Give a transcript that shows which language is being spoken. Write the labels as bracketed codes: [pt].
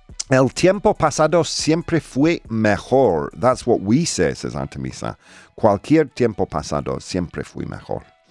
[es] El tiempo pasado siempre fue mejor. [en] That's what we say, says Artemisa. [es] Cualquier tiempo pasado siempre fue mejor.